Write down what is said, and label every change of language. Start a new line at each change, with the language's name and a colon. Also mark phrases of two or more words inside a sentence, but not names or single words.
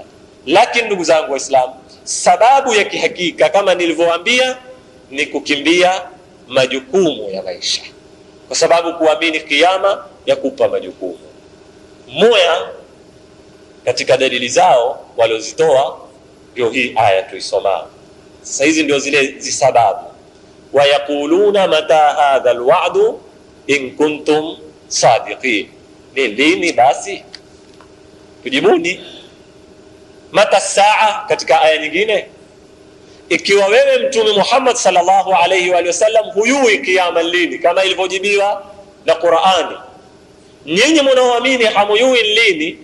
Swahili: Lakini ndugu zangu Waislamu, sababu ya kihakika kama nilivyowaambia ni kukimbia majukumu ya maisha, kwa sababu kuamini kiyama ya kupa majukumu. Moja katika dalili zao waliozitoa ndio hii aya tuisoma sasa. Hizi ndio zile zisababu.
Arabic: ويقولون متى هذا الوعد إن كنتم صادقين,
Swahili: ni lini basi? Tujibuni. Mata saa, katika aya nyingine, ikiwa wewe Mtume Muhammad
Arabic: صلى الله عليه وسلم
Swahili: huyui kiyama lini, kama ilivyojibiwa na Qur'ani, nyinyi mnaoamini hamuyui lini.